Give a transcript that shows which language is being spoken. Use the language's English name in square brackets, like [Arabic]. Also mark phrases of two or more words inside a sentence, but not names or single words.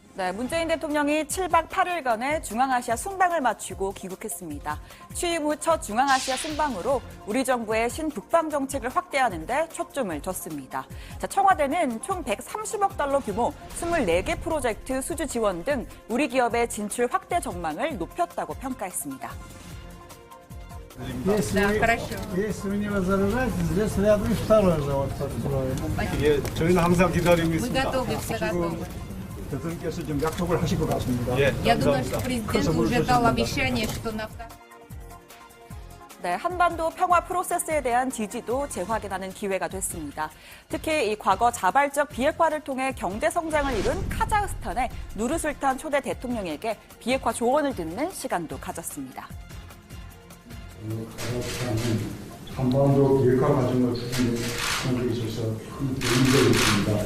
[Korean] 네, 문재인 대통령이 7박 8일간의 중앙아시아 순방을 마치고 귀국했습니다. 취임 후 첫 중앙아시아 순방으로 우리 정부의 신북방 정책을 확대하는 데 초점을 뒀습니다. 자, 청와대는 총 130억 달러 규모 24개 프로젝트 수주 지원 등 우리 기업의 진출 확대 전망을 높였다고 평가했습니다. [Russian] Если вы не возражаете, здесь рядом второй завод построен. [Korean] 예, 저희는 항상 기다리고 있습니다. 지금 대통령께서 좀 약속을 하실 것 같습니다. 예, [Russian] Я думаю, [Korean] 감사합니다. [Russian] что президент уже дал обещание, что на [Korean] 네, 한반도 평화 프로세스에 대한 지지도 재확인하는 기회가 됐습니다. 특히 이 과거 자발적 비핵화를 통해 경제 성장을 이룬 카자흐스탄의 누르술탄 초대 대통령에게 비핵화 조언을 듣는 시간도 가졌습니다. 카자흐스탄은 한반도 비핵화 과정을 추진하는 데 있어서 큰 의미가 있습니다.